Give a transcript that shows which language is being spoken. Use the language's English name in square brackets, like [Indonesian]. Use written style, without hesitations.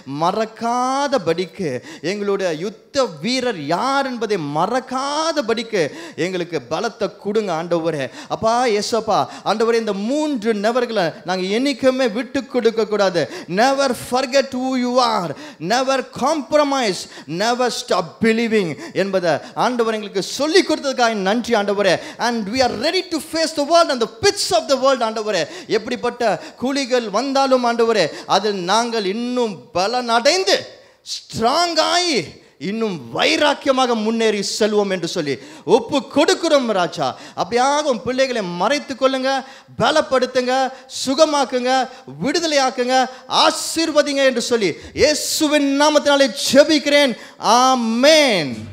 [Tamil] மறக்காதபடிக்கு எங்களுடைய யுத்த வீரர் யார் என்பதை மறக்காதபடிக்கு எங்களுக்கு பலத்தை கொடுங்க ஆண்டவரே. அப்பா எஸ்அப்பா ஆண்டவரே, இந்த 3 நபர்களை நாங்கள் என்னைக்குமே விட்டு கொடுக்க கூடாது. [English] never forget who you are, never compromise, never stop believing [Tamil] என்பதை ஆண்டவர் எங்களுக்கு சொல்லி கொடுத்ததுக்காக நன்றி ஆண்டவரே. [English] and we are ready to face the world and the pits of the world ஆண்டவரே. [Tamil] எப்படிப்பட்ட குழிகள் வந்தாலும் ஆண்டவரே, அதில் நாங்கள் இன்னும் பலன் அடைந்து ஸ்ட்ராங் ஆகி இன்னும் வைராக்கியமாக முன்னேறி செல்வோம் என்று சொல்லி ஒப்பு கொடுக்கிறோம் ராஜா. அப்படியாக உன் பிள்ளைகளை மறைத்து கொள்ளுங்க, பலப்படுத்துங்க, சுகமாக்குங்க, விடுதலையாக்குங்க, ஆசீர்வதிங்க என்று சொல்லி இயேசுவின் நாமத்தினாலே ஜெபிக்கிறேன். ஆமென்.